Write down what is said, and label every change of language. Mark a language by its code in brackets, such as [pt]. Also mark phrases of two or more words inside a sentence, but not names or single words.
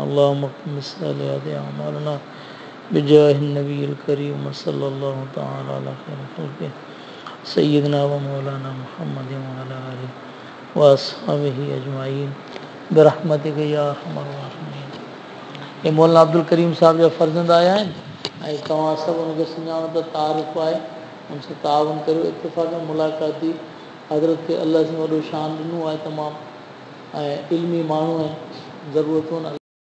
[ar] اللهم اقف مسالیات أعمالنا بجاه النبي الكريم صلى الله تعالى على خير خلقه سيدنا ومولانا محمد وعلى آله وأصحابه أجمعين برحمتك يا أرحم الراحمين. [sd] ये मौलाना अब्दुल करीम साहब जा फ़र्ज़ंद आया आहिनि ऐं तव्हां सभु उनखे सुञाणो त तारीफ़ आहे, उनसां तावन करियो। इत्तिफ़ाक़ मुलाक़ात थी, हज़रत खे अल्लाह सां वॾो शान ॾिनो आहे तमामु ऐं इल्मी माण्हू आहिनि, ज़रूरतूं आहिनि।